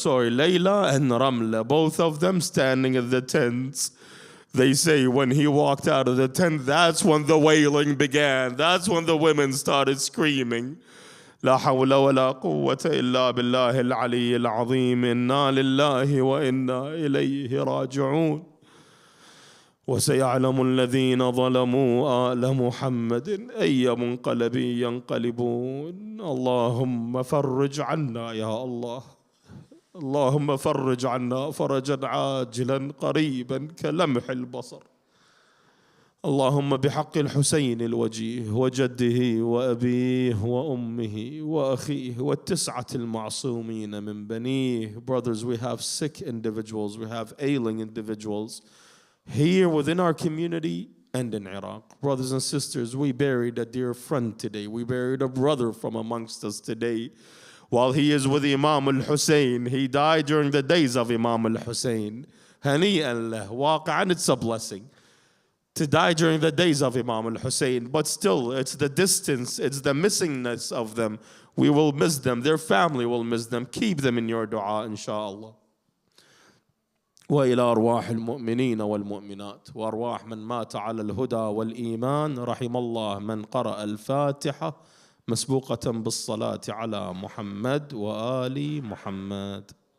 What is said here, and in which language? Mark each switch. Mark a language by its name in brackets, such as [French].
[English] Layla and Ramla, both of them standing at the tents. They say when he walked out of the tent, that's when the wailing began. That's when the women started screaming. [Arabic] لا حول ولا قوة إلا بالله العلي العظيم إنا لله وإنا إليه راجعون. وسيعلم الذين ظلموا آل محمد أي منقلب ينقلبون. اللهم فرج عنا يا الله. اللهم فرج عنا فرجا عاجلا قريبا كلمح البصر. اللهم بحق الحسين الوجيه وجده وأبيه وأمه وأخيه والتسعة المعصومين من بنيه. [English] Brothers, we have sick individuals, we have ailing individuals here within our community and in Iraq. Brothers and sisters, we buried a dear friend today. We buried a brother from amongst us today. While he is with Imam al-Hussein, he died during the days of Imam al-Hussein. [Arabic] Hani'an lah, waqa'an, [English] it's a blessing to die during the days of Imam al-Hussein. But still, it's the distance, it's the missingness of them. We will miss them, their family will miss them. Keep them in your dua, inshallah. [Arabic] وإلى أرواح المؤمنين والمؤمنات وأرواح من مات على الهدى والإيمان رحم الله من قرأ الفاتحة مسبوقة بالصلاة على محمد وآل محمد.